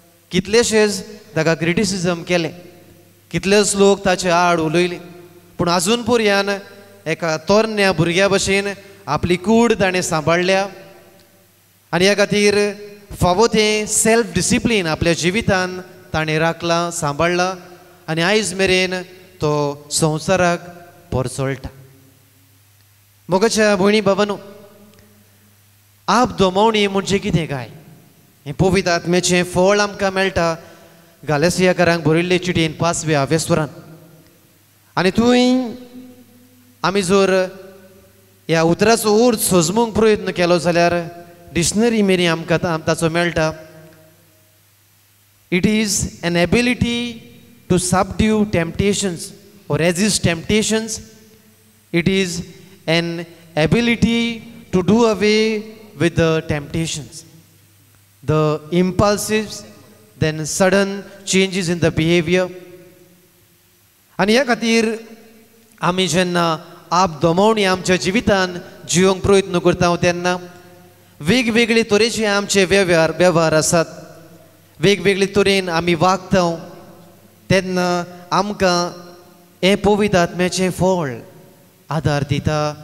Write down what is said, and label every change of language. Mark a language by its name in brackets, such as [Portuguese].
[Goan Konkani] कितलेशेच ताका क्रिटिसिजम केले, कितलेच लोक ताचे आड उलयले, पूण आजून पर्यान एका तोरण्या भुरग्या भशेन आपली कूड ताणें सांबाळल्या. आनी ह्या खातीर फावो तें सेल्फ डिसिप्लीन आपल्या जिवितान ताणें राखलां, सांबाळ्ळां. आनी आयज मेरेन तो संवसाराक परचोळटा. मोगाच्या भयणी भावांनो, आप दोमोवणी म्हणजे कितें काय? हें पवित्र आत्म्याचें फळ आमकां मेळटा गालेसियाकारांक बरयल्ले चिटयेन 5व्या वेस्वरान. आनी थंय आमी जर ह्या उतराचो अर्थ सोजमूंक प्रयत्न केलो जाल्यार डिक्शनरी मेरेन आमकां ताचो मेळटा. [English] It is an ability to subdue temptations or resist temptations. It is an ability to do away with the temptations, the impulses, then sudden changes in the behavior. [Goan Konkani] आनी ह्या खातीर आमी जेन्ना आप दोमोवणी आमच्या जिवितान जिवंक प्रयत्न करता तेन्ना वेगवेगळे तरेचे आमचे वेव्हार आसात. वेगवेगळे तरेन आमी वागता तेन्ना आमकां हे पवित्र आत्म्याचें फळ आदार दिता.